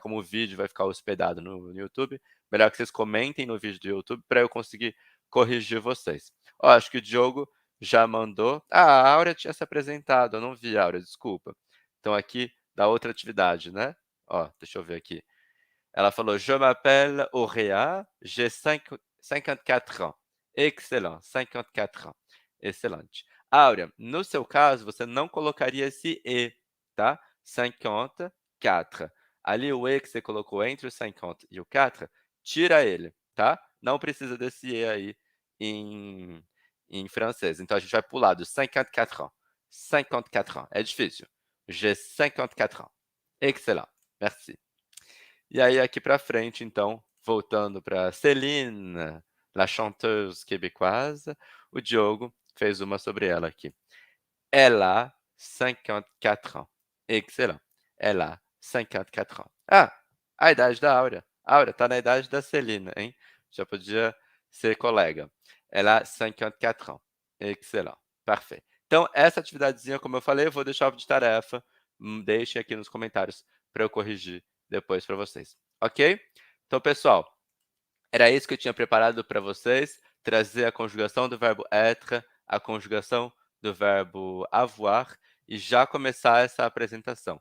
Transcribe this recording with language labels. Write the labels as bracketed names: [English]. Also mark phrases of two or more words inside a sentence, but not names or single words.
[Portuguese] Como o vídeo vai ficar hospedado no YouTube, melhor que vocês comentem no vídeo do YouTube para eu conseguir corrigir vocês. Ó, acho que o Diogo já mandou. Ah, a Áurea tinha se apresentado, eu não vi, Áurea, desculpa. Então, aqui da outra atividade, né? Ó, deixa eu ver aqui. Ela falou: [French] Je m'appelle Auréa, j'ai 54 ans. Excellent, 54 ans. [Portuguese] Excelente. Áurea, no seu caso, você não colocaria esse E, tá? 54. Ali o E que você colocou entre o 50 e o 4, tira ele, tá? Não precisa desse E aí em francês. Então, a gente vai pular do 54 ans. [French] 54 ans. [Portuguese] É difícil. [French] J'ai 54 ans. Excellent. Merci. [Portuguese] E aí, aqui para frente, então, voltando para Céline, [French] la chanteuse québécoise, [Portuguese] o Diogo fez uma sobre ela aqui. [French] Elle a 54 ans. Excellent. Elle a 54 ans. [Portuguese] Ah, a idade da Áurea. Áurea tá na idade da Celina, hein? Já podia ser colega. [French] Elle a 54 ans. Excellent. Parfait. [Portuguese] Então, essa atividadezinha, como eu falei, eu vou deixar de tarefa. Deixem aqui nos comentários para eu corrigir depois para vocês. Ok? Então, pessoal, era isso que eu tinha preparado para vocês. Trazer a conjugação do verbo être, a conjugação do verbo avoir e já começar essa apresentação.